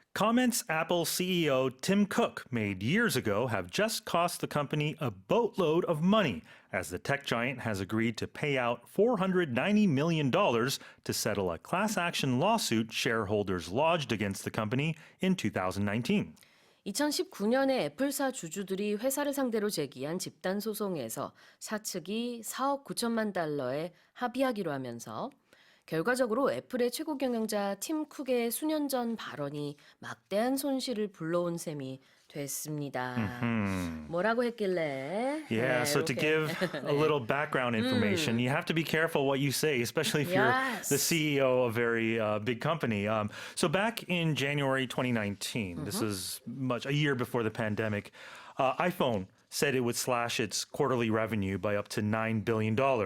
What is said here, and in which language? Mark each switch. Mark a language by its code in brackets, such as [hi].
[en] Comments Apple CEO Tim Cook made years ago have just cost the company a boatload of money, as the tech giant has agreed to pay out $490 million to settle a class action lawsuit shareholders lodged against the company in 2019. [ko] 2019년에 애플사 주주들이 회사를 상대로 제기한 집단소송에서 사측이 4억 9천만 달러에 합의하기로 하면서 결과적으로 애플의 최고경영자 팀 쿡의 수년 전 발언이 막대한 손실을 불러온 셈이 됐습니다. 뭐라고 했길래? [en] Yeah, so to give a little background information, you have to be careful what you say, especially if you're the CEO of a very big company. So back in January 2019, this is a year before the pandemic, iPhone said it would slash its quarterly revenue by up to $9 billion.